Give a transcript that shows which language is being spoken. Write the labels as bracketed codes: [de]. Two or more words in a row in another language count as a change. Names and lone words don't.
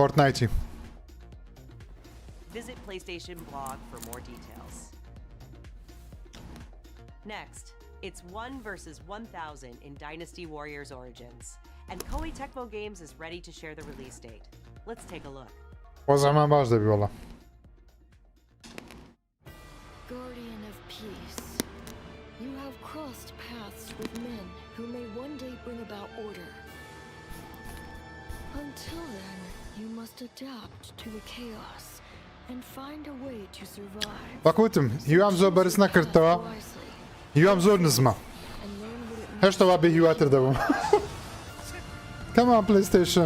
[en] Fortnite. Visit PlayStation blog for more details. Next, it's 1 versus 1,000 in Dynasty Warriors Origins. And Koei Tecmo Games is ready to share the release date. Let's take a look. [ckb] وزعمان باش دەبی والله. [en] Guardian of peace, you have crossed paths with men who may one day bring about order. Until then, you must adapt to the chaos and find a way to survive. [ckb] وەکوتم هیوام زۆر بەرز نەکردەوە هیوام زۆر نزمە هێشتا وا بێ هیواتر دەبم [en] Come on, PlayStation.